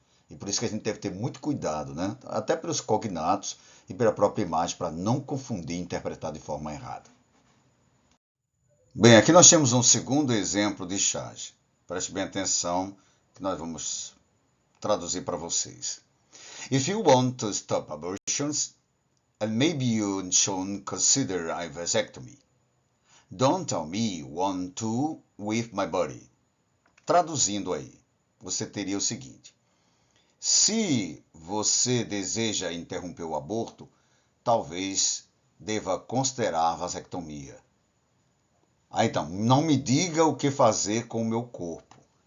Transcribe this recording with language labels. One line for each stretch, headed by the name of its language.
Portuguese: E por isso que a gente deve ter muito cuidado, né? Até pelos cognatos e pela própria imagem, para não confundir e interpretar de forma errada. Bem, aqui nós temos um segundo exemplo de charge. Preste bem atenção que nós vamos traduzir para vocês.
English: If you want to stop abortions, and maybe you should consider a vasectomy. Don't tell me want to with my body.
Portuguese: Traduzindo aí, você teria o seguinte: se você deseja interromper o aborto, talvez deva considerar a vasectomia. Então, não me diga o que fazer com o meu corpo.